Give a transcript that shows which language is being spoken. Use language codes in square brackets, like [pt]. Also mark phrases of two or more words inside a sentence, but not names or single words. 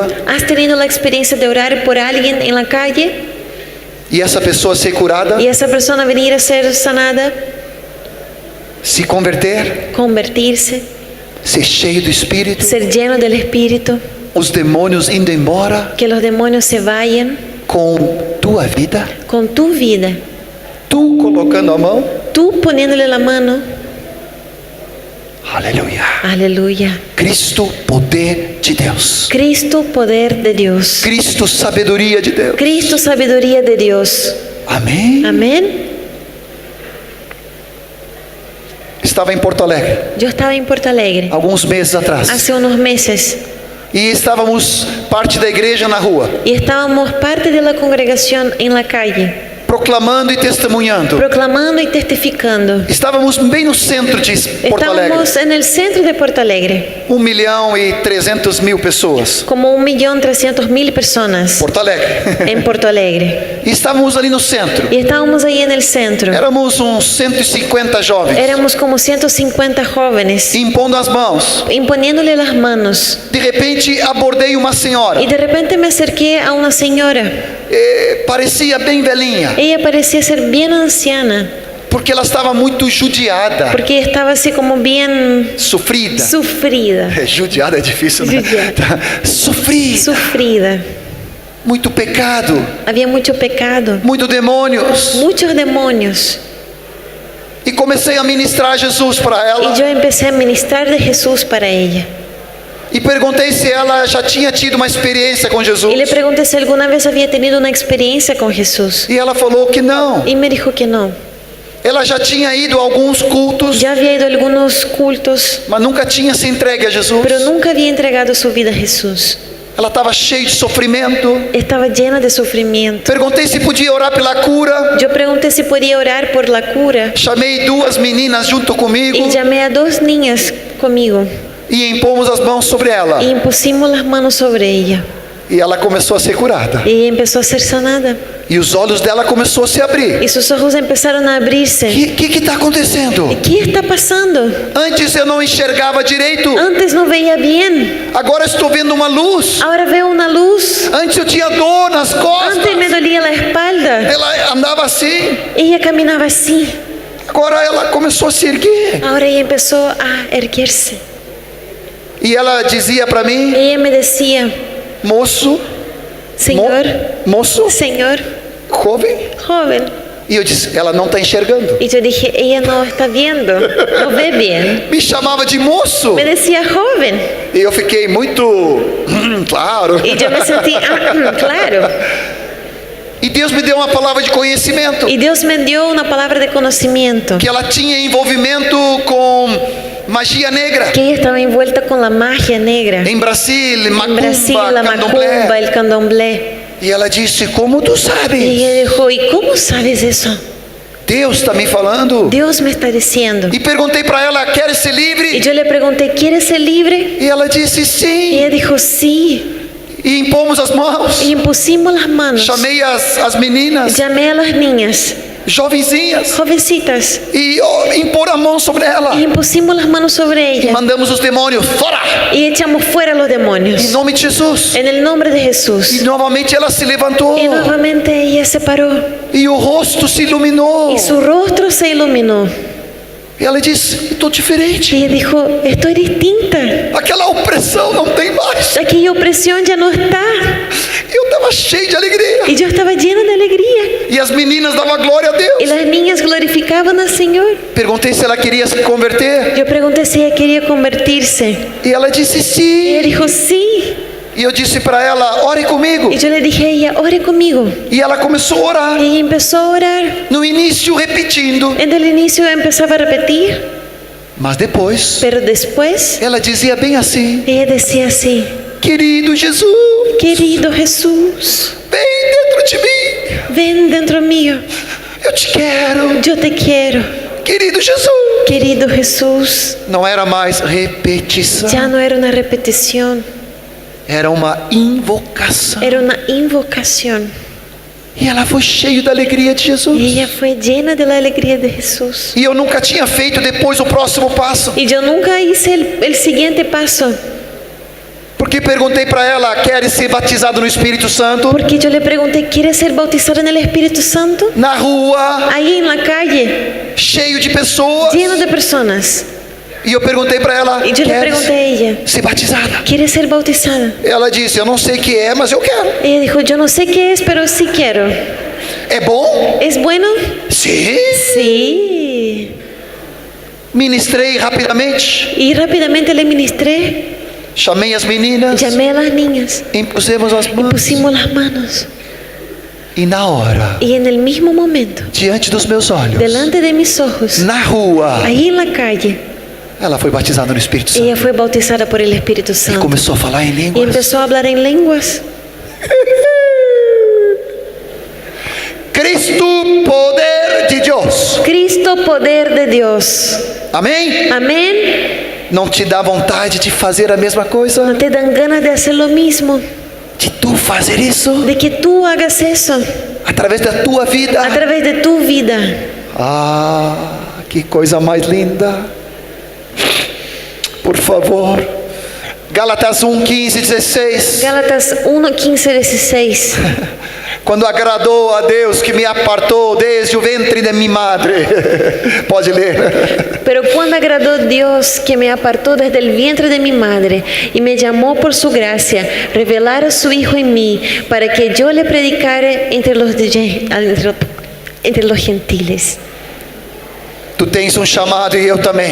[es] ¿Has tenido la experiencia de orar por alguien en la calle [pt] e essa pessoa ser curada, [es] y esa persona venir a ser sanada, [pt] se converter, [es] convertirse, [pt] ser cheio do Espírito, [es] ser lleno del Espíritu, [pt] os demônios indo embora [es] que los demonios se vayan [pt] com tua vida, [es] con tu vida, [pt] tu colocando a mão? [es] tú poniéndole la mano? [pt] Aleluia. [es] Aleluya. [pt] Cristo, poder de Deus. [es] Cristo, poder de Dios. [pt] Cristo, sabedoria de Deus. [es] Cristo, sabiduría de Dios. [pt] Amém. [es] Amén. [pt] Estava em Porto Alegre [es] Yo estaba en Porto Alegre [pt] alguns meses atrás [es] hace unos meses [pt] e estávamos parte da igreja na rua, [es] y estábamos parte de la congregación en la calle, [pt] proclamando e testemunhando. [es] proclamando y testificando. [pt] Estávamos bem no centro de Porto Alegre. [es] Estábamos en el centro de Porto Alegre, [pt] 1.300.000 pessoas. [es] como 1.300.000 personas Porto Alegre. en Porto Alegre. [pt] E estávamos ali no centro. [es] Y estábamos ahí en el centro. [pt] Éramos uns 150 jovens, [es] Éramos como 150 jóvenes, [pt] impondo as mãos. [es] imponiéndole las manos. [pt] De repente abordei uma senhora [es] Y de repente me acerqué a una señora [pt] parecia bem velhinha, [es] Ella parecía ser bien anciana, [pt] porque ela estava muito judiada, [es] porque estaba así como bien [pt] sofrida. [es] sufrida, [pt] Judiada é difícil, né? Judiada. Sofrida, [es] sufrida. [pt] muito pecado, [es] Había mucho pecado, [pt] muitos demônios. [es] muchos demonios. [pt] E comecei a ministrar Jesus para [es] Y [pt] ela. [es] yo empecé a ministrar de Jesús para ella. [pt] E perguntei se ela já tinha tido uma experiência com Jesus. [es] Y le pregunté si alguna vez había tenido una experiencia con Jesús. [pt] E ela falou que não. [es] Y me dijo que no. [pt] Ela já tinha ido a alguns cultos, [es] Ya había ido a algunos cultos, [pt] mas nunca tinha se entregue a Jesus. [es] pero nunca había entregado su vida a Jesús. [pt] Ela estava cheia de sofrimento. [es] Estaba llena de sufrimiento. [pt] Perguntei se podia orar pela cura. [es] Yo pregunté si podía orar por la cura. [pt] Chamei duas meninas junto comigo [es] Y llamé a 2 niñas conmigo. [pt] e impomos as mãos sobre ela. [es] Y impusimos las manos sobre ella. [pt] E ela começou a ser curada. [es] Y ella empezó a ser sanada. [pt] E os olhos dela começou a se abrir. [es] Y sus ojos empezaron a abrirse. [pt] O que está acontecendo? [es] ¿Qué está pasando? [pt] Antes eu não enxergava direito. [es] Antes no veía bien. [pt] Agora estou vendo uma luz. [es] Ahora veo una luz. [pt] Antes eu tinha dor nas costas. [es] Antes me dolía la espalda. [pt] Ela andava assim. [es] Ella caminaba así. [pt] Agora ela começou a se erguer. [es] Ahora ella empezó a erguerse. [pt] E ela dizia para mim: [es] Ella me decía, [pt] moço, [es] Señor, [pt] moço, [es] Señor, [pt] jovem. [es] joven. [pt] E eu disse: ela não está enxergando. [es] Y yo dije, ella no está viendo, no ve bien. [pt] Me chamava de moço. [es] Me decía joven. [pt] E eu fiquei muito claro. [es] Y yo me sentí, claro. [pt] E Deus me deu uma palavra de conhecimento. [es] Y Dios me dio una palabra de conocimiento. [pt] Que ela tinha envolvimento com magia negra. [es] Que ella estaba envuelta con la magia negra. [pt] Em Brasil, [es] En [pt] macumba, [es] Brasil, la [pt] candomblé. [es] macumba, el candomblé. [pt] E ela disse: como tu [es] Y [pt] sabes? [es] ella dijo, ¿y cómo sabes eso? [pt] Deus está me falando. [es] Dios me está diciendo. [pt] E perguntei para ela: quer ser [es] Y [pt] livre? [es] yo le pregunté, ¿quieres ser libre? [pt] E ela disse: [es] Y [pt] sim. [es] ella dijo, sí. [pt] E impomos as mãos. [es] Y impusimos las manos. [pt] Chamei as meninas, [es] Llamé a las niñas, [pt] jovenzinhas, [es] jovencitas, [pt] e impor a mão sobre ela. [es] y impusimos las manos sobre [pt] E [es] ellas. [pt] mandamos os demônios fora. [es] Y echamos fuera a los [pt] Em [es] demonios. [pt] nome de Jesus. [es] En el nombre de [pt] E [es] Jesús. [pt] novamente ela se levantou. [es] Y nuevamente ella se paró. [pt] E o rosto se iluminou. [es] Y su rostro se iluminó. [pt] E ela disse: estou diferente. [es] Y ella dijo, estoy distinta. [pt] Aquela opressão não tem mais. [es] Aquella opresión ya no está. [pt] Eu estava cheio de alegria. [es] Y yo estaba llena de alegría. [pt] E as meninas davam glória a [es] Y [pt] Deus. [es] las niñas glorificaban al Señor. [pt] Perguntei se ela queria se converter. [es] Yo pregunté si ella quería convertirse. [pt] E ela disse [es] Y ella [pt] sim. [es] dijo, sí. [pt] E eu disse para ela: ore comigo. [es] Y yo le dije a ella, ore conmigo. [pt] E ela começou a orar. [es] Y ella empezó a orar. [pt] No início repetindo. [es] En el inicio empezaba a repetir, [pt] Mas depois [es] pero después [pt] ela dizia bem assim: [es] ella decía así, [pt] querido Jesus, [es] querido Jesús, [pt] vem dentro de mim. [es] ven dentro mío, [pt] Eu te quero. [es] yo te quiero. [pt] Querido Jesus. [es] Querido Jesús, [pt] Não era mais repetição. [es] ya no era una repetición, [pt] Era uma invocação. [es] era una invocación. [pt] E ela foi cheia da alegria de Jesus. [es] Y ella fue llena de la alegría de Jesús. [pt] E eu nunca tinha feito depois o próximo passo. [es] Y yo nunca hice el siguiente paso, [pt] Porque perguntei para ela: quer ser batizado no Espírito Santo? [es] porque yo le pregunté, ¿quieres ser bautizado en el Espíritu Santo? [pt] Na rua, [es] Ahí en la calle, [pt] cheio de pessoas. [es] lleno de personas. [pt] E eu perguntei para ela: [es] Y yo le pregunté a [pt] quer [es] ella, [pt] ser batizada? [es] ¿quieres ser bautizada? [pt] Ela disse: eu não sei o que é, mas eu quero. [es] Ella dijo, yo no sé qué es, pero sí quiero. [pt] É bom? [es] ¿Es bueno? [pt] Sim. [es] Sí. [pt] Ministrei rapidamente. [es] Y rápidamente le ministré, [pt] Chamei as meninas. [es] llamé a las niñas, [pt] Impusemos as mãos. [es] pusimos las manos. [pt] E na hora, [es] Y en el mismo momento, [pt] diante dos meus olhos, [es] delante de mis ojos, [pt] na rua, [es] ahí en la calle, [pt] ela foi batizada no Espírito Santo. [es] ella fue bautizada por el Espíritu [pt] E [es] Santo. [pt] começou a falar em [es] Y [pt] línguas. [es] empezó a hablar en lenguas. [pt] Cristo, poder de Deus. [es] Cristo, poder de Dios. [pt] Amém? [es] Amén. [pt] Não te dá vontade de fazer a mesma coisa? [es] ¿No te dan ganas de hacer lo mismo? [pt] De tu fazer isso? [es] De que tú hagas eso [pt] Através da tua vida? [es] a través de tu vida. [pt] Ah, que coisa mais linda. Por favor, Gálatas 1, 15, 16. [es] Gálatas 1, 15, 16. [pt] Quando agradou a Deus que me apartou desde o ventre de minha madre. Pode ler. [es] Pero cuando agradó Dios que me apartó desde el vientre de mi madre y me llamó por su gracia, revelar a su Hijo en mí, para que yo le predicara entre los gentiles. [pt] Tu tens um chamado e eu também.